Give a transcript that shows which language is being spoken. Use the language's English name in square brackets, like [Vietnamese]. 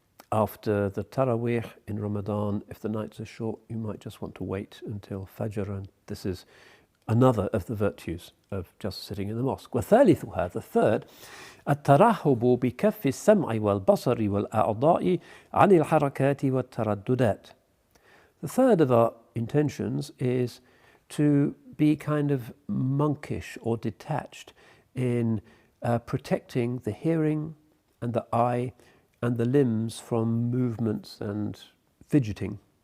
[English] After the Taraweeh in Ramadan, if the nights are short, you might just want to wait until Fajr, and this is another of the virtues of just sitting in the mosque. [Arabic] وثالثها, [English] the third, [Arabic] الترحب بكف السمع والبصر والأعضاء عن الحركات والترددات. [English] The third of our intentions is to be kind of monkish or detached in protecting the hearing and the eye and the limbs from movements and fidgeting.